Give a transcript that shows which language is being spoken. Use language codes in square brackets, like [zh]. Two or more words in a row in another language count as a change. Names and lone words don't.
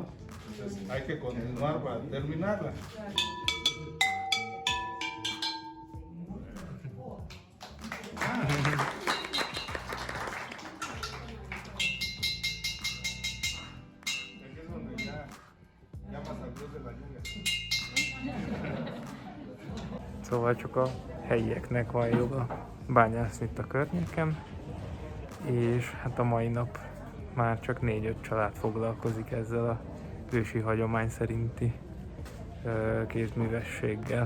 [es] Entonces hay que continuar para terminarla. Aquí es donde ya llamas al dios de la lluvia. [hu] Szóval csak a helyieknek van joga bányászni itt a környéken, és hát a mai nap már csak 4-5 család foglalkozik ezzel a ősi hagyomány szerinti kézművességgel.